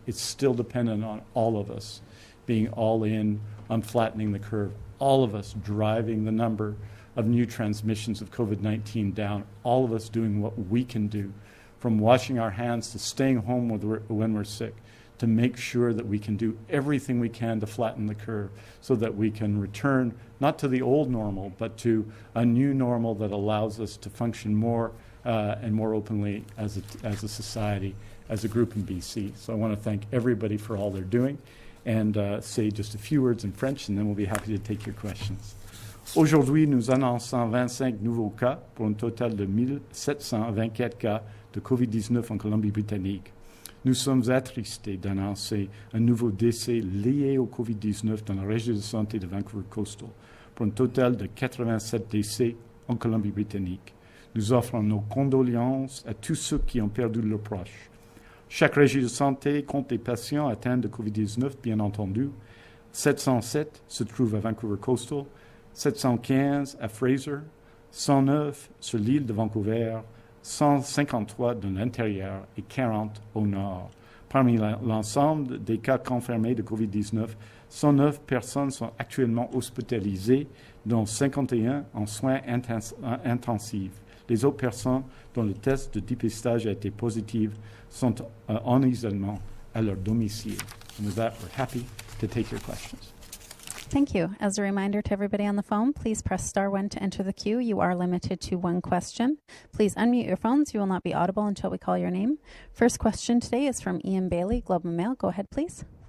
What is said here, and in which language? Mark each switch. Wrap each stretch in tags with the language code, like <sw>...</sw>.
<en>It's still dependent on all of us being all in on flattening the curve, all of us driving the number of new transmissions of COVID-19 down, all of us doing what we can do, from washing our hands to staying home when we're sick, to make sure that we can do everything we can to flatten the curve so that we can return not to the old normal, but to a new normal that allows us to function more and more openly as a society, as a group in BC. So I want to thank everybody for all they're doing and say just a few words in French, and then we'll be happy to take your questions.</en> <fr>Aujourd'hui, nous annonçons 25 nouveaux cas pour un total de 1724 cas de COVID-19 en Colombie-Britannique. Nous sommes attristés d'annoncer un nouveau décès lié au COVID-19 dans la région de santé de Vancouver Coastal, pour un total de 87 décès en Colombie-Britannique. Nous offrons nos condoléances à tous ceux qui ont perdu leurs proches. Chaque région de santé compte des patients atteints de COVID-19, bien entendu. 707 se trouvent à Vancouver Coastal, 715 à Fraser, 109 sur l'île de Vancouver, 153 dans l'intérieur et 40 au nord. Parmi l'ensemble des cas confirmés de COVID-19, 109 personnes sont actuellement hospitalisées, dont 51 en soins intensifs. Les autres personnes dont le test de dépistage a été positif sont en isolement à leur domicile.</fr> <en>And with that, we're happy to take your questions. Thank you. As a reminder to everybody on the phone, please press *1 to enter the queue. You are limited to one question. Please unmute your phones. You will not be audible until we call your name. First question today is from Ian Bailey, Globe and Mail. Go ahead, please.</en>